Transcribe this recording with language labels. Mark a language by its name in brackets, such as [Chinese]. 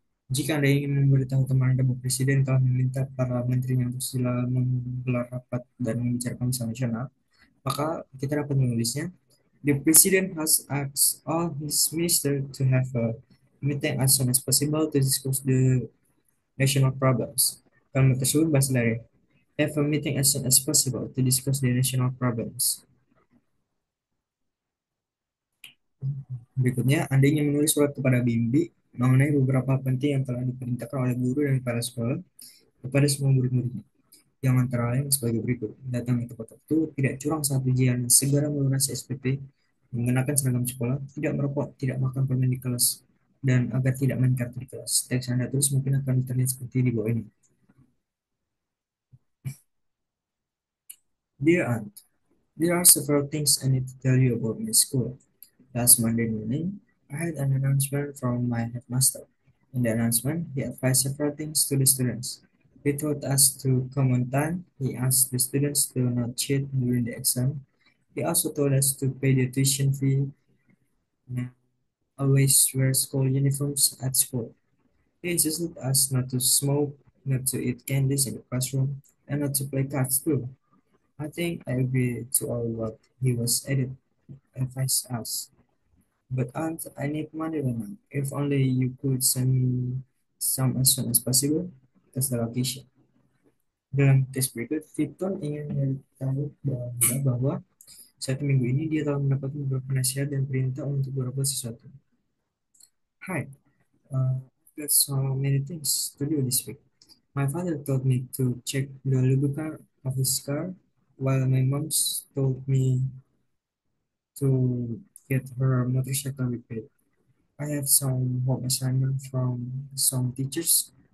[Indonesian] Jika Anda ingin memberitahu teman Anda bahwa Presiden telah meminta para menterinya untuk sila menggelar rapat dan membicarakan masalah nasional, maka kita dapat menulisnya. [English] The President has asked all his ministers to have a meeting as soon as possible to discuss the national problems. [Indonesian] Kalimat tersebut berasal dari [English] have a meeting as soon as possible to discuss the national problems. [Indonesian] Berikutnya, Anda ingin menulis surat kepada Bimbi mengenai beberapa penting yang telah diperintahkan oleh guru dan kepala sekolah kepada semua murid-muridnya. Yang antara lain sebagai berikut. Datang ke tempat waktu, tidak curang saat ujian, segera melunasi SPP, mengenakan seragam sekolah, tidak merokok, tidak makan permen di kelas, dan agar tidak main kartu di kelas. Teks Anda tulis mungkin akan terlihat seperti di bawah ini. [English] Dear Aunt, there are several things I need to tell you about my school. Last Monday morning, I had an announcement from my headmaster. In the announcement, he advised several things to the students. He told us to come on time. He asked the students to not cheat during the exam. He also told us to pay the tuition fee and always wear school uniforms at school. He insisted us not to smoke, not to eat candies in the classroom, and not to play cards too. I think I agree to all what he was advised us. But aunt, I need money right now. If only you could send me some as soon as possible. That's the location. [Indonesian] Dalam tes berikut, Victor ingin memberitahu bahwa satu minggu ini dia telah mendapat beberapa nasihat dan perintah untuk beberapa sesuatu. [English] Hi, I've got so many things to do this week. My father told me to check the lubricant of his car, while my mom told me to get her motorcycle repaired. I have some home assignment from some teachers.